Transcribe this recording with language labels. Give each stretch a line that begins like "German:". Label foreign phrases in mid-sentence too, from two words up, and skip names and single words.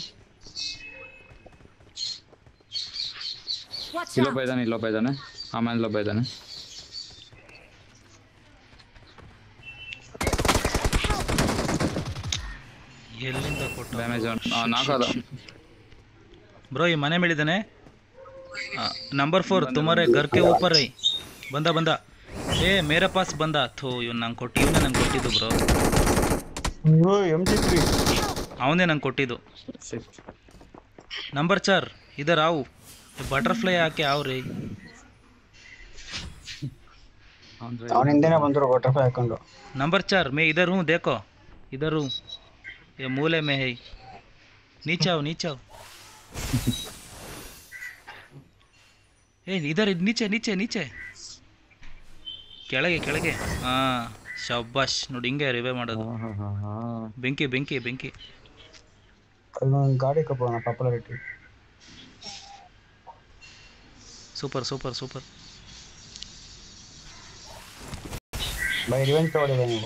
Kannada: ಇಲ್ಲೊಬ್ಬ ಇದ್ದಾನೆ ಆಮೇಲೆ ಇಲ್ಲೊಬ್ಬ ಇದ್ದಾನೆ. ಎಲ್ಲಿಂದ ಕೊಟ್ಟ ಡ್ಯಾಮೇಜ್ ನಾಕದ ಬ್ರೋ? ಈ ಮನೆ ಮೇಲಿದ್ದಾನೆ. ನಂಬರ್ 4
Hindi: तुम्हारे घर के ऊपर है.
Kannada: ಬಂದ ಏ
Hindi: मेरे पास
Kannada: ಬಂದ. ಥೋ ಇವನು ನಂಗೆ ಕೊಟ್ಟಿದ್ದು ಬ್ರೋ. ಅವನೇ ನಂಗೆ ಕೊಟ್ಟಿದ್ದು.
Hindi: ನಂಬರ್ 4 इधर आओ. बटरफ्लाई आके आओ रे.
Kannada: ಅವನಿಂದನೇ ಬಂದ್ರು ಬಟರ್ಫ್ಲೈ ಹಾಕೊಂಡು.
Hindi: नंबर 4 मैं इधर हूँ, देखो इधर हूँ. ये मूले में है. नीचे आओ. ए इधर नीचे
Kannada: ಕೆಳಗೆ. ಶಬ್ಬಾಶ್ ನೋಡಿ, ಹಿಂಗೆ ರಿವೈವ್ ಮಾಡೋದು. ಬೆಂಕಿ ಗಾಡಿ ಕಪ್ಪೋಣ. ಪಾಪ್ಯುಲಾರಿಟಿ ಸೂಪರ್. ಬೈ ರಿವೆಂಜ್ ತಗೊಂಡಿದ್ದೆ ನೀವು.